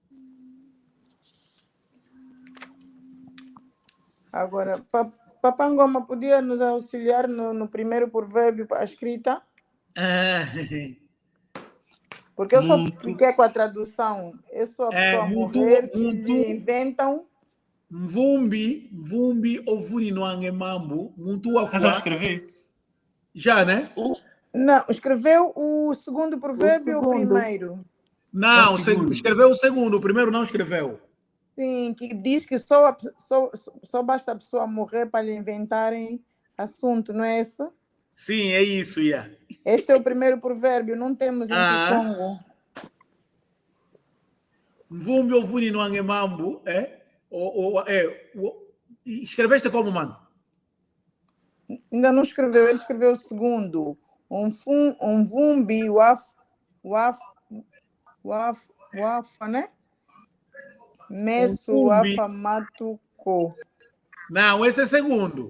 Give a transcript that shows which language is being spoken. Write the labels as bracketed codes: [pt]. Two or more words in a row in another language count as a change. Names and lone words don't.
[pt] Agora, Papangoma, podia nos auxiliar no primeiro provérbio para a escrita? Porque eu só fiquei com a tradução. Eu sou a pessoa morrer que inventam. [kg] Mvumbi ovuni no angemambu. Muntu afua. [pt] Já escrevi? Já, né? Não, escreveu o segundo provérbio ou o primeiro? Não, escreveu o segundo. O primeiro não escreveu. Sim, que diz que só basta a pessoa morrer para lhe inventarem assunto, não é isso? Sim, é isso, Este é o primeiro provérbio, não temos em Kikongo. [kg] Mvumbi ovuni no angemambu, [pt] escreveste como, mano? Ainda não escreveu, ele escreveu o segundo. [kg] Vumbi wafa, né? Meso wafa matuko. [pt] Não, esse é o segundo.